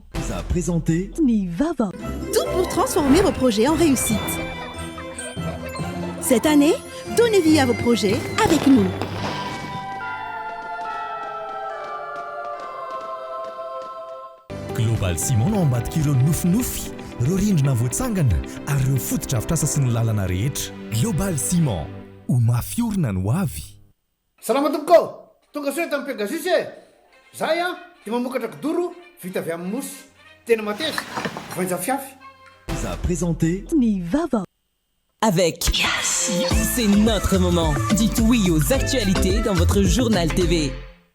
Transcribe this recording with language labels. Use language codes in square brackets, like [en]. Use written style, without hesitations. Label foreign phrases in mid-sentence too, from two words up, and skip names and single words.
[fr] Vous a présenté [mg] Nivava. [fr] Tout pour transformer vos projets en réussite. Cette année, donnez vie à vos projets avec nous. [mg] Global Ciment no ambadika ireo nofinofy, ireo rindrina voatsangana ary ireo fotodrafitrasa sy ny lalana rehetra. Global Ciment, ho mafiorina no avy. Salama tompoko, tonga soa tamin'ny Pegasus Zahay dia mamokatra kidoro vita avy amin'ny mosy. Tena mateza, voanja fiafy. [fr] Vous a présenté [mg] Nivava. [fr] Avec Yes, c'est notre moment. Dites oui aux actualités dans votre journal TV.